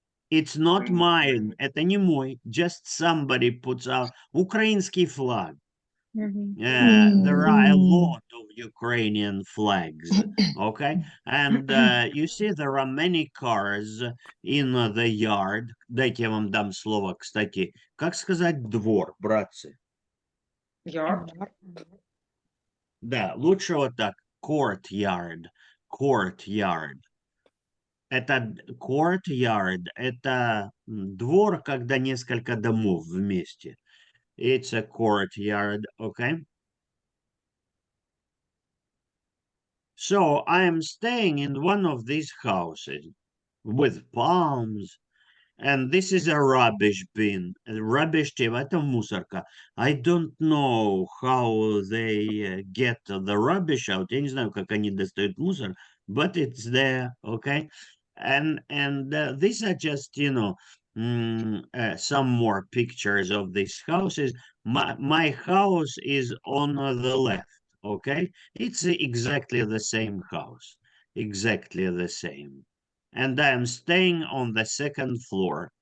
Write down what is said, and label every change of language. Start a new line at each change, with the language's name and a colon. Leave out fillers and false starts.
English: It's not mine.
Russian: Это не мой.
English: Just somebody puts out
Russian: украинский флаг.
English: There are a lot of Ukrainian flags, okay? And you see there are many cars in the yard.
Russian: Дайте я вам дам слово, кстати. Как сказать двор, братцы?
English: Yard.
Russian: Да, лучше вот так. Courtyard. Courtyard. Это courtyard, это двор, когда несколько домов вместе.
English: It's a courtyard, okay? So I am staying in one of these houses with palms, and this is a rubbish bin. Rubbish bin,
Russian: это мусорка.
English: I don't know how they get the rubbish out.
Russian: Я не знаю, как они достают мусор,
English: but it's there, okay? And these are just, you know, some more pictures of these houses. My house is on the left, okay? It's exactly the same house, exactly the same. And I am staying on the second floor.